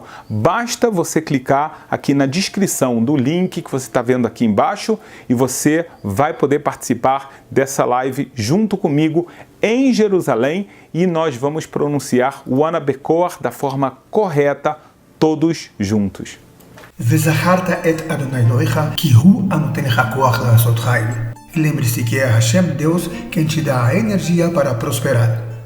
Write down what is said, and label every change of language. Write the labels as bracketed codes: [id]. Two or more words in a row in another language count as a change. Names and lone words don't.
[pt] Basta você clicar aqui na descrição do link que você está vendo aqui embaixo e você vai poder participar dessa live junto comigo em Jerusalém, e nós vamos pronunciar o Ana Bekoach da forma correta, todos juntos. [he] וזכרת את אדוני אלוהיך, כי הוא הנותן לך כוח לעשות חיל. [pt] Lembre-se que é Hashem, Deus, quem te dá a energia para prosperar.